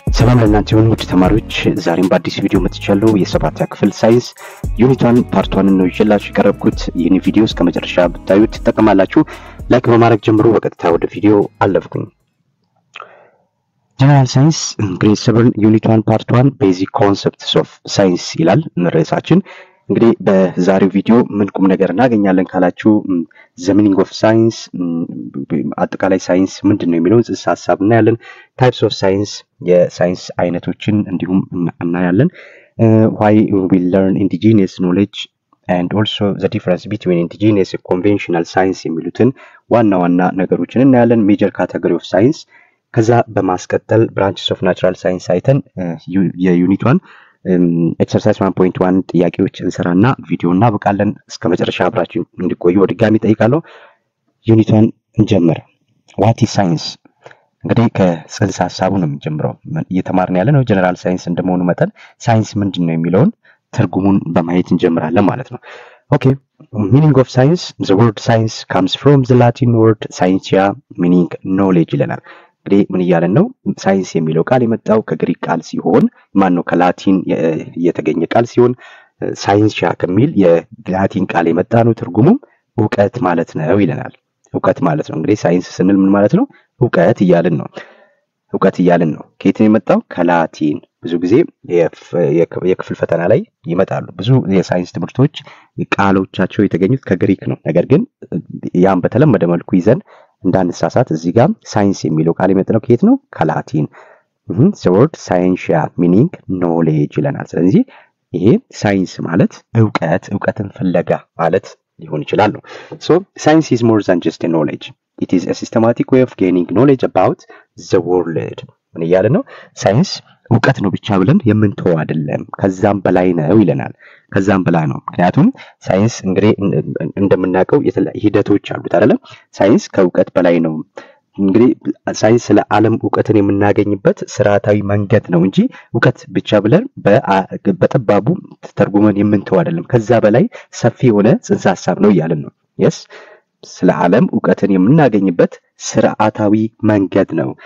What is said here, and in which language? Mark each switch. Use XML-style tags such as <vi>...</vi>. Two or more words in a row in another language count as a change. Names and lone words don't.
<am>ሰላም ለእናንተ ይሁን ውድ ተማሪዎች ዛሬም በአዲስ ቪዲዮ መጥቻለሁ የሰባተኛ ክፍል ሳይንስ</am> <en>unit 1 part 1</en> <am>ነው ይዤላችሁ የቀረብኩት ይህን ቪዲዮ እስከ መጨረሻ ብታዩት ተጠቀማላችሁ ላይክ በማድረግ ጀምሩ በቀጥታ ወደ ቪዲዮ አለፍኩኝ</am> <en>general science grade 7 unit 1 part 1 basic concepts of science</en> <am>ይላል ርዕሳችን እንግዲህ በዛሬው ቪዲዮ ምን ቁም ነገር እናገኛለን ካላችሁ</am> <en>the meaning of science</en> <am>አጠቃላይ ሳይንስ ምንድነው የሚለውን ጽንሰ ሐሳብ እናያለን</am> <en>types of science</en> <am>የሳይንስ አይነቶችን እንዲሁም እናያለን</am> <en>why we learn indigenous knowledge and also the difference between indigenous and conventional science</en> <am>የሚሉትን ዋና ነገሮችን እናያለን</am> <en>major category of science</en> <am>ከዛ በማስቀጠል</am> <en>branches of natural science</en> <am>አይተን የዩኒት 1 exercise 1.1 ጥያቄዎች እንሰራና ቪዲዮ እናበቃለን እስከ መጨረሻ አብራችሁ እንድትቆዩ ወድጋሚ ጠይቃለሁ ዩኒት 1 እንጀምር</am> <en>what is science</en> <am>እንግዲህ ከጽንሰ ሐሳቡ ነው የምንጀምረው እየተማርን ያለነው</am> <en>general science</en> <am>እንደመሆኑ መጠን ሳይንስ ምንድነው የሚለውን ትርጉሙን በማየት እንጀምራለን ማለት ነው</am> <en>okay meaning of science the word science comes from the latin word scientia meaning knowledge</en> <am>ይለናል እንግዲህ ምን ይያለን ነው ሳይንስ የሚለው ቃል የመጣው ከግሪክ ቃል ሲሆን ማን ነው ከላቲን የተገኘ ቃል ሲሆን ሳይንሲያ ከሚል የላቲን ቃል የመጣ ነው ትርጉሙም ዕውቀት ማለት ነው ይለናል ዕውቀት ማለት ነው እንግዲህ ሳይንስ ስንል ምን ማለት ነው ዕውቀት ይያልን ነው ከየት ነው የመጣው ከላቲን ብዙ ጊዜ የክፍል ፈተና ላይ ይመጣሉ ብዙ የሳይንስ ትምህርቶች ቃሎቻቸው የተገኙት ከግሪክ ነው ነገር ግን ያን በተለመደ መልኩ ይዘን እንዳንሳሳት እዚህ ጋር ሳይንስ የሚለው ቃል የመጣው ከየት ነው ከላቲን</am> <en>the word scientia meaning knowledge</en> <am>ይለናል ስለዚህ ይሄ ሳይንስ ማለት ዕውቀትን ፍለጋ ማለት ሊሆን ይችላል ነው</am> <en>so science is more than just a knowledge it is a systematic way of gaining knowledge about the world</en> <am>ምን ይያለ ነው ሳይንስ ዕውቀት ነው ብቻ ብለን የምንተው አይደለም ከዛም በላይ ነው ይለናል ከዛም በላይ ነው ምክንያቱም ሳይንስ እንግዲህ እንደምናውቀው ሂደቶች አሉት አይደለም ሳይንስ ከዕውቀት በላይ ነው እንግዲህ ሳይንስ ለዓለም ዕውቀትን የምናገኝበት ስርዓታዊ መንገድ ነው እንጂ ዕውቀት ብቻ ብለን በጠባቡ ተርጉመን የምንተው አይደለም ከዛ በላይ ሰፊ የሆነ ጽንሰ ሐሳብ ነው ይያለን ነው yes ስለ ዓለም ዕውቀትን የምናገኝበት ስርዓታዊ መንገድ ነው</am>